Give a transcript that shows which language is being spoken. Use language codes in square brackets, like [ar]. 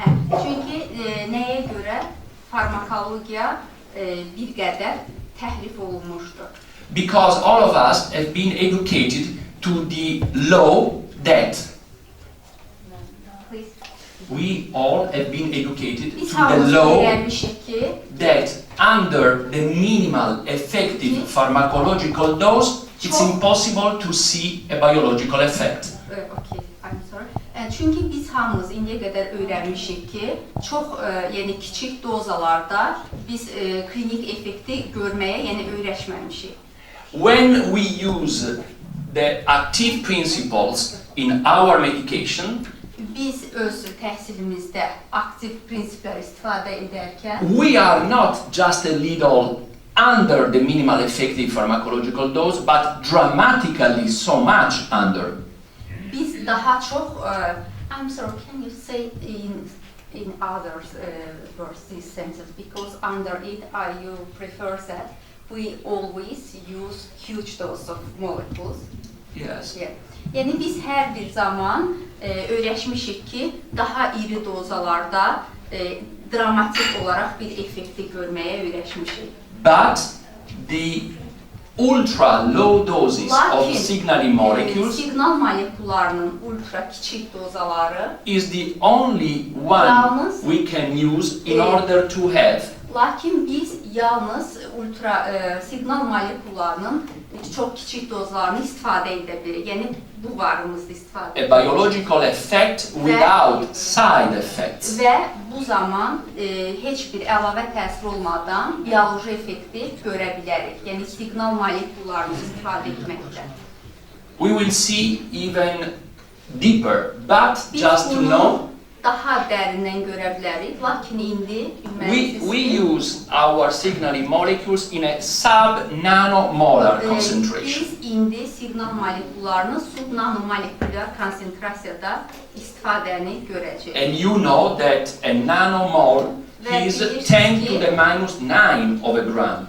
[az] Çünki nəyə görə farmakologiya bir qədər təhrif olunmuşdur? [en] Because all of us have been educated to the law that we all have been educated to the law that under the minimal effective pharmacological dose, it's impossible to see a biological effect. Okay, I'm sorry. [az] Çünki biz hamımız indiyə qədər öyrənmişik ki, çox kiçik dozalarda biz klinik effekti görməyə öyrəşməmişik. [en] When we use the active principles in our medication, [az] biz öz təhsilimizdə aktiv prinsiplər istifadə edərkən [en] we are not just a little under the minimal effective pharmacological dose, but dramatically so much under. [az] Biz daha çox [en] I'm sorry, can you say in other words this sentence? Because under it, you prefer that we always use huge dose of molecules. Yes. [az] Yeah. Yəni biz hər bir zaman öyrəşmişik ki, daha iri dozalarda dramatik olaraq bir effekti görməyə öyrəşmişik. [en] But the ultra low doses of signaling molecules [az] signal molekullarının ultra kiçik dozaları [en] is the only one we can use in order to have. [az] Lakin biz yalnız ultra signal molekullarının çox kiçik dozlarını istifadə edə bilirik. Yəni bu varımızda istifadə edirik. [en] A biological effect without side effects. [az] Və bu zaman heç bir əlavə təsir olmadan bioloji effekti görə bilərik. Yəni signal molekullarını istifadə etməklə. [en] We will see even deeper, but just to know, [az] daha dərindən görə bilərik, lakin indi [en] we use our signaling molecules in a sub-nanomolar concentration. [az] Biz indi signal molekullarını subnanomolekulyar konsentrasiyada istifadəni görəcəyik. [en] And you know that a nanomole is 10 to the minus 9 of a gram.